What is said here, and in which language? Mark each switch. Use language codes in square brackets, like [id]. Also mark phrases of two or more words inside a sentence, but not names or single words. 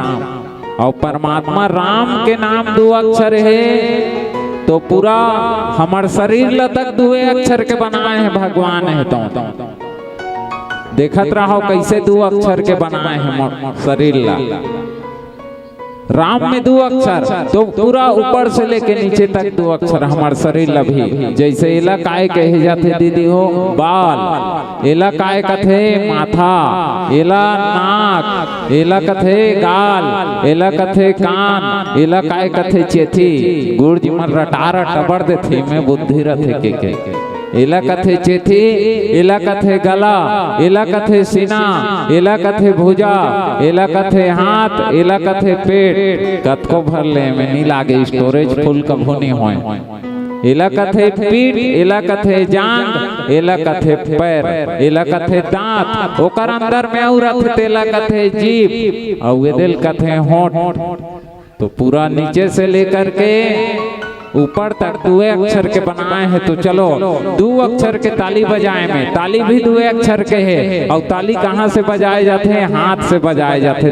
[hne] और परमात्मा राम के नाम 2 अक्षर है तो पूरा हमार शरीर ला तक 2 अक्षर के बनाए हैं भगवान है तो देखत रहो कैसे 2 अक्षर के बनाए हैं शरीर ला। राम में 2 अक्षर तो पूरा ऊपर से लेके नीचे तक 2 अक्षर हमार शरीर ला भी। जैसे एला काय कहे जाते दीदी हो बाल, एला काय कथे माथा, एला नाक, एला कथे गाल, एला कथे कान, एला काय कथे चेथी। गुड़ जी मन रटारा टबर देथे में बुद्धि रथे के एला कथे चेथी, एला कथे गला, एला कथे सीना, एला कथे भुजा, एला कथे हाथ, एला कथे पेट। कतको भर ले में नहीं लागे स्टोरेज फुल कभो नहीं होए। एला कथे पीठ, एला कथे जांग, एला कथे पैर, एला कथे दांत, ओकर अंदर में और रथ एला कथे जीभ, और ये दिल कथे होंठ। तो पूरा नीचे से लेकर के ऊपर तक 2 अक्षर के बनाए हैं। तो चलो 2 अक्षर के ताली बजाए में, ताली भी 2 अक्षर के है। और ताली कहाँ से बजाए जाते हैं? हाथ से बजाए जाते।